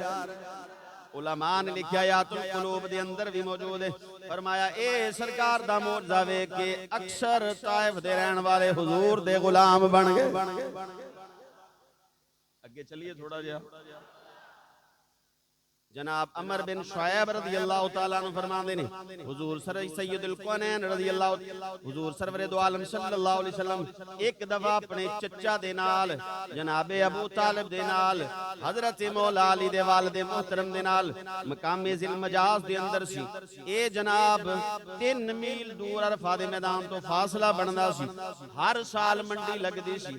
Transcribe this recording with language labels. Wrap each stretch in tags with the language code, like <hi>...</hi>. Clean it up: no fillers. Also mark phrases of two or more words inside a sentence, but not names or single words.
<pa>علماء نے لکھا یاتُ القلوب دے اندر بھی موجود ہے. فرمایا اے سرکار دا معجزہ وے کے اکثر طائف دے رہنے والے حضور دے غلام بن گئے. اگے چلیے تھوڑا جیہا۔ جناب عمرو بن شعیب</pa> <ar>رضي الله تعالى عنه</ar> <pa>فرماتے نے حضور سید الکونین</pa> <ar>رضي الله</ar> <pa>حضور سرورِ دو عالم</pa> <ar>صلى الله عليه وسلم</ar> <pa>ایک دفعہ اپنے چچا دے نال جنابِ ابو طالب دے نال حضرت مولا علی دے والد محترم دے نال مقامِ ذی المجاز دے اندر سی. اے جناب 3 میل دور عرفہ دے میدان توں فاصلہ بندا سی. ہر سال منڈی لگدی سی.</pa>